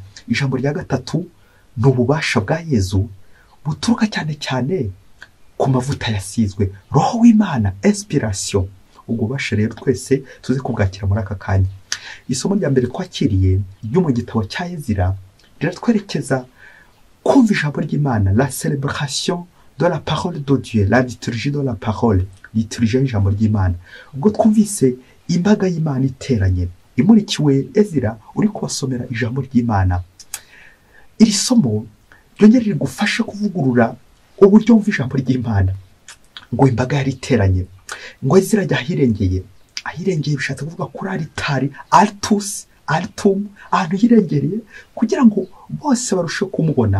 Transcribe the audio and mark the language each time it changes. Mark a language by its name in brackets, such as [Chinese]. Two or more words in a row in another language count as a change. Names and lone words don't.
[Kinyarwanda] Ijambo rya gatatu ni ububasha bwa Yezu buturuka cyane cyane ku mavuta yasizwe, Roho w'Imana, inspiration. Ubwo bubasha rero twese tuzi kubwakira muri aka kanya. Isomo rya mbere twakiriye ryo mu gitabo cya Ezira riratwerekeza kumva ijambo ry'Imana, [French] la célébration de la parole de Dieu, la liturgie de la parole, liturgie [Kinyarwanda] y'ijambo ry'Imana. Ubwo twumvise imbaga y'Imana iteranye imurikiwe Ezira uri kubasomera ijambo ry'Imana. Iri somo ryongera rigufasha kuvugurura uburyo wumva ijambo ry'Imana. Ngo imbaga yari iteranye, ngo Ezira ajya ahirengeye bishatse kuvuga kuri alitari, [Latin] altus, altum, [Kinyarwanda] ahantu hirengereye kugira ngo bose barushe kumubona.